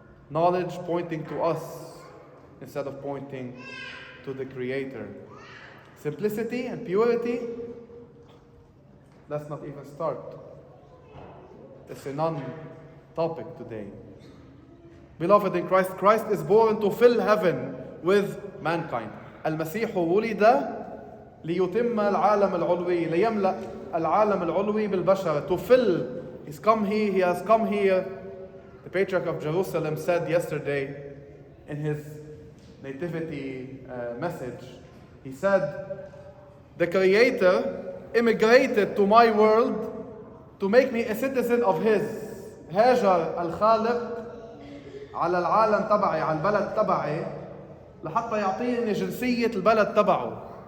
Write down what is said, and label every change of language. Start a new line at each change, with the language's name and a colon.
English: Knowledge pointing to us instead of pointing to the Creator. Simplicity and purity, let's not even start. It's a non-topic today. Beloved in Christ, Christ is born to fill heaven with mankind.
Arabic: المسيح ولد ليتم العالم العلوي، ليملأ العالم العلوي بالبشر.
English: To fill, he has come here. The Patriarch of Jerusalem said yesterday in his Nativity message, he said, the Creator immigrated to my world to make me a citizen of his.
Arabic: هاجر الخالق على العالم تبعي، على البلد تبعي، لحتى يعطيني جنسية البلد تبعه.